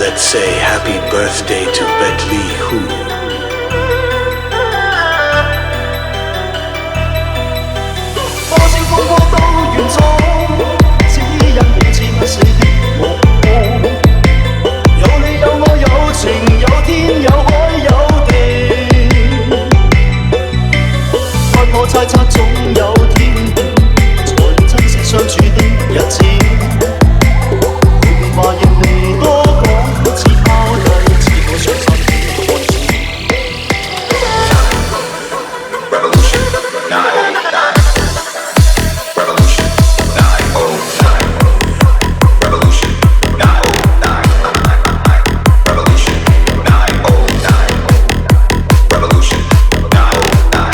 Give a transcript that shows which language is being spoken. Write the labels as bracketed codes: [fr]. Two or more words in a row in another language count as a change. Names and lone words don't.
[en] say happy birthday to Bentley Who. [yue] 多少風波都願闖，只因彼此不死的目光。有你有我有情有天有海有地，不可猜測總有天定，才珍惜相處的日子。每變化亦未多講，只拋低自我傷心的開始。 [en] Revolution 909. Revolution 909. Revolution 909. Revolution 909. Revolution 909.